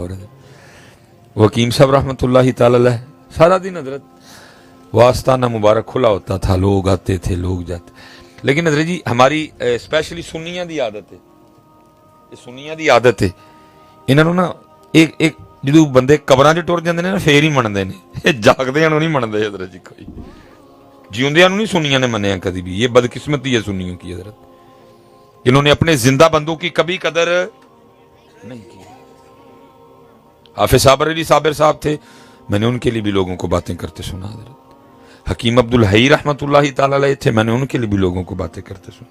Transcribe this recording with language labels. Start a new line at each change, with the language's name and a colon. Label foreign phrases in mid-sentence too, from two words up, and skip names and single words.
Urdu: اور وہ حکیم صاحب
Arabic: رحمۃ اللہ تعالی علیہ
Urdu: سارا دن حضرت وہ آستانہ مبارک کھلا ہوتا تھا، لوگ آتے تھے، لوگ جاتے. لیکن حضرت جی ہماری اسپیشلی
Punjabi: سنیاں دی عادت ہے، یہ سنیاں دی عادت ہے، انہوں نے نا ایک جدو بندے قبراں چ ٹر جاندے نے نا پھر ہی منتے ہیں، جاگدیاں نوں نہیں منتے حضرت جی. کوئی جیوندیاں نوں نہیں سنیاں نے منیا کبھی بھی.
Urdu: یہ بدقسمتی ہے سنیوں کی حضرت، انہوں نے اپنے زندہ بندوں کی کبھی قدر نہیں کی. حافظ صابر علی صابر صاحب تھے، میں نے ان کے لیے بھی لوگوں کو باتیں کرتے سنا. حضرت حکیم عبدالحی
Arabic: رحمۃ اللہ تعالی علیہ
Urdu: تھے، میں نے ان کے لیے بھی لوگوں کو باتیں کرتے سنا.